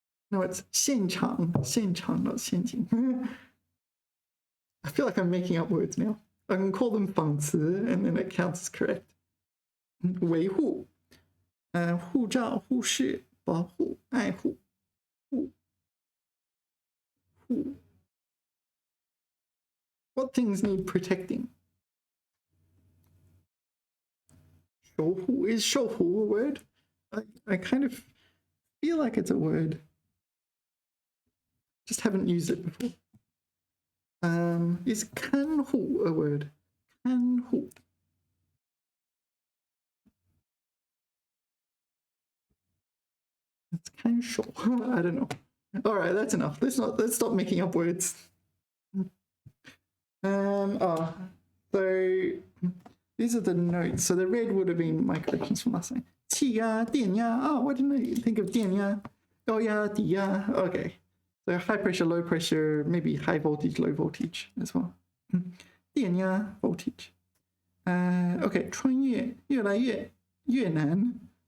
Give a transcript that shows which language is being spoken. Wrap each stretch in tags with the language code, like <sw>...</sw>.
<en>No, it's 现场, not 陷阱. I feel like I'm making up words now. I can call them 仿词 and then it counts as correct.</en> <zh>维护, 护照, 护士, 保护, 爱护, 护.</zh> <en>What things need protecting? 守护.Is 守护a word? I kind of feel like it's a word. Just haven't used it before. Is 看护 a word? 看护. It's 看守.I don't know. All right, that's enough. Let's stop making up words. So these are the notes. So the red would have been my corrections from last time.</en> <zh>气压, 电压.</zh> <en>Oh, why didn't I think of 电压?</en> <zh>高压, 低压.Okay.</zh> <en>So high pressure, low pressure, maybe high voltage, low voltage as well.</en> <zh>电压, voltage. Okay, 穿越, 越来越, 越难.</zh>